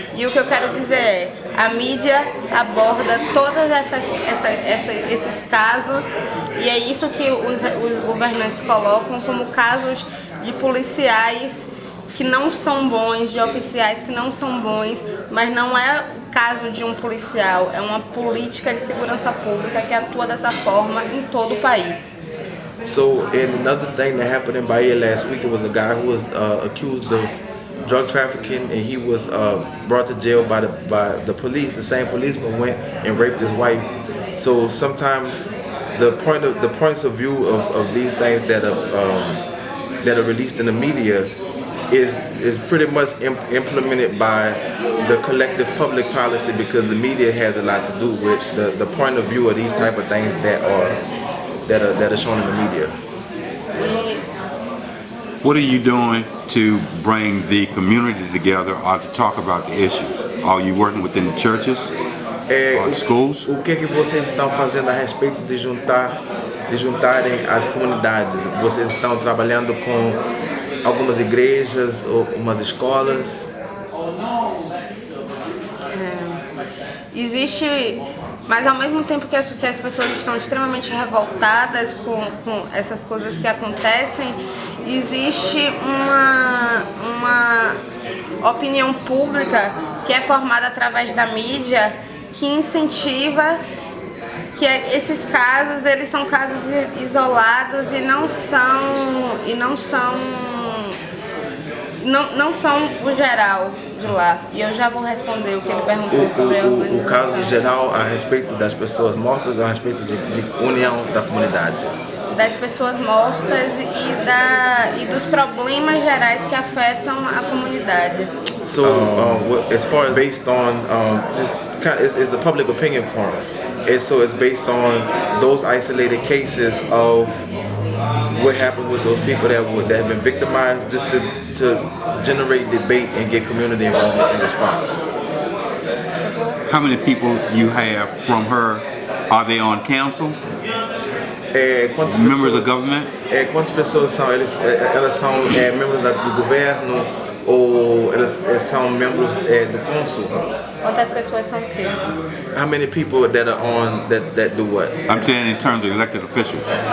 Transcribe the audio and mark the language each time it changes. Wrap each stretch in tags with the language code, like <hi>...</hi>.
<pt>E o que eu quero dizer é, a mídia aborda todos esses casos e é isso que os governantes colocam como casos de policiais que não são bons, de oficiais que não são bons, mas não é o caso de um policial, é uma política de segurança pública que atua dessa forma em todo o país.</pt> <en>So, and another thing that happened in Bahia last week, it was a guy who was accused of drug trafficking, and he was brought to jail by the police. The same policeman went and raped his wife. So, sometimes the points of view of these things that are released in the media is pretty much implemented by the collective public policy, because the media has a lot to do with the point of view of these type of things that are shown in the media. What are you doing to bring the community together or to talk about the issues? Are you working within the churches or the schools?</en> <pt>O que vocês estão fazendo a respeito de juntarem as comunidades? Vocês estão trabalhando com algumas igrejas ou umas escolas? Existe, mas ao mesmo tempo que as pessoas estão extremamente revoltadas com essas coisas que acontecem, existe uma opinião pública que é formada através da mídia que incentiva que esses casos, eles são casos isolados e não são o geral de lá. E eu já vou responder o que ele perguntou sobre a organização. O caso geral a respeito das pessoas mortas ou a respeito de união da comunidade? Das pessoas mortas e dos problemas gerais que afetam a comunidade.</pt> <en>So, as far as based on just kind of, it's a public opinion forum, and so it's based on those isolated cases of what happened with those people that have been victimized, just to generate debate and get community involvement in response. How many people you have from her? Are they on council? Members of the government?</en> <pt>Quantas pessoas são? Elas são membros do governo ou elas são membros do cônsul? Quantas pessoas são o quê?</pt> <en>How many people that are on that do what? I'm saying in terms of elected officials.</en>